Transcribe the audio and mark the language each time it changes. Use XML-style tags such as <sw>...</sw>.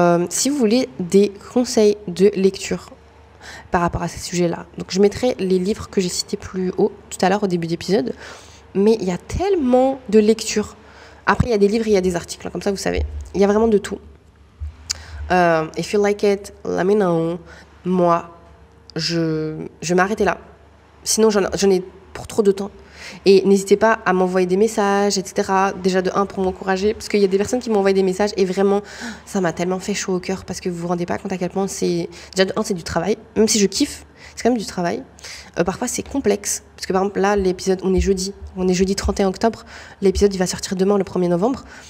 <fr>Si vous voulez des conseils de lecture par rapport à ces sujets-là, donc je mettrai les livres que j'ai cités plus haut tout à l'heure au début d'épisode, mais il y a tellement de lectures. Après, il y a des livres, il y a des articles, comme ça vous savez. Il y a vraiment de tout.</fr> <en>If you like it, let me know.</en> <fr>Moi, je vais m'arrêter là. Sinon, j'en ai pour trop de temps. Et n'hésitez pas à m'envoyer des messages, etc. Déjà de 1 pour m'encourager, parce qu'il y a des personnes qui m'ont envoyé des messages et vraiment, ça m'a tellement fait chaud au cœur parce que vous vous rendez pas compte à quel point c'est... Déjà de 1, c'est du travail, même si je kiffe, c'est quand même du travail. Parfois, c'est complexe, parce que par exemple, là, l'épisode, on est jeudi 31 octobre, l'épisode, il va sortir demain, le 1er novembre.</fr>